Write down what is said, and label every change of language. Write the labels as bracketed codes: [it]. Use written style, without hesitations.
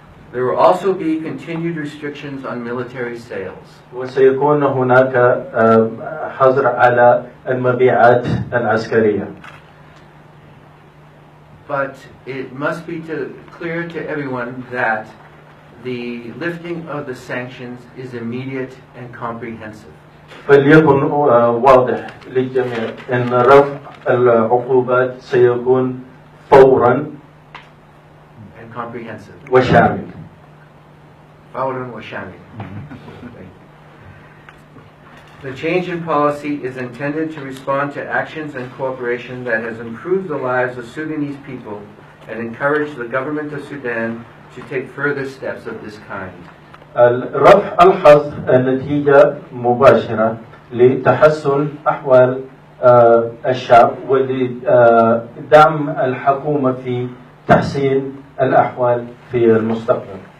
[en] There will also be continued restrictions on military sales. [ar] وسيكون هناك حظر على المبيعات العسكرية. [en] But it must be clear to everyone that the lifting of the sanctions is immediate and comprehensive. [ar] فليكن واضح للجميع أن رفع العقوبات سيكون فورا [en] and comprehensive. [ar] وشامل. فورا وشامل. [en] The change in policy is intended to respond to actions and cooperation that has improved the lives of Sudanese people and encourage the government of Sudan to take further steps of this kind. [ar] رفع الحظ نتيجة مباشرة لتحسن أحوال الشعب ولدعم الحكومة في تحسين الأحوال في المستقبل.